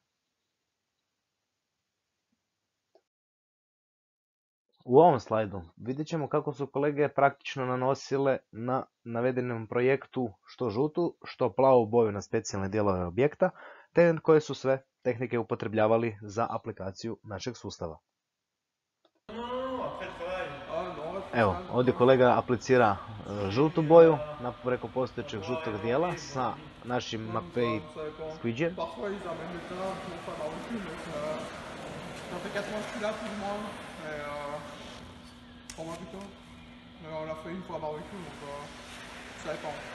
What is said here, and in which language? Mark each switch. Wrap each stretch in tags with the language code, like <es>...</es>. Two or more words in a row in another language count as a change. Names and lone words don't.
<hr>U ovom slajdu vidjet ćemo kako su kolege praktično nanosile na navedenom projektu što žutu, što plavu boju na specijalne dijelove objekta, te koje su sve tehnike upotrebljavali za aplikaciju našeg sustava. Evo, ovdje kolega aplicira žutu boju preko postojećeg žutog dijela sa našim API Squidgyjem.</hr> <fr>On l'a fait une fois barbecue, donc ça dépend.</fr>